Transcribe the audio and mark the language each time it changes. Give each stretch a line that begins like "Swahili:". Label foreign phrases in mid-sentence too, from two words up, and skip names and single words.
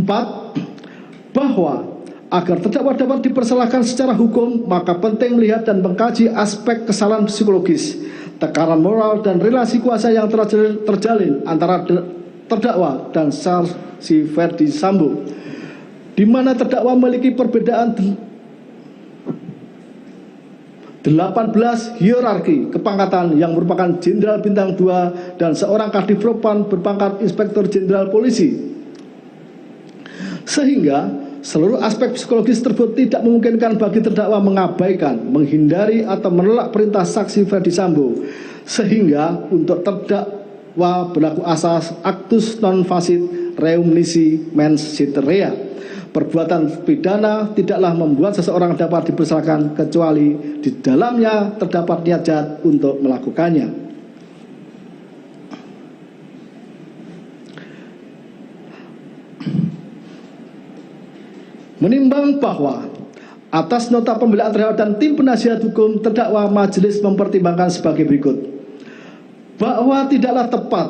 Indonesian: Bahwa agar terdakwa dapat dipersalahkan secara hukum, maka penting melihat dan mengkaji aspek kesalahan psikologis, tekanan moral dan relasi kuasa yang terjalin antara terdakwa dan saksi Ferdi Sambo, di mana terdakwa memiliki perbedaan 18 hierarki kepangkatan yang merupakan jenderal bintang 2 dan seorang kadif propam berpangkat inspektur jenderal polisi, sehingga seluruh aspek psikologis tersebut tidak memungkinkan bagi terdakwa mengabaikan, menghindari atau menolak perintah saksi Ferdi Sambo, sehingga untuk terdakwa berlaku asas
Latin: actus non facit reum nisi mens sit rea.
Indonesian: Perbuatan pidana tidaklah membuat seseorang dapat dipersalahkan kecuali di dalamnya terdapat niat jahat untuk melakukannya. Menimbang bahwa atas nota pembelaan terdakwa dan tim penasihat hukum terdakwa, majelis mempertimbangkan sebagai berikut: bahwa tidaklah tepat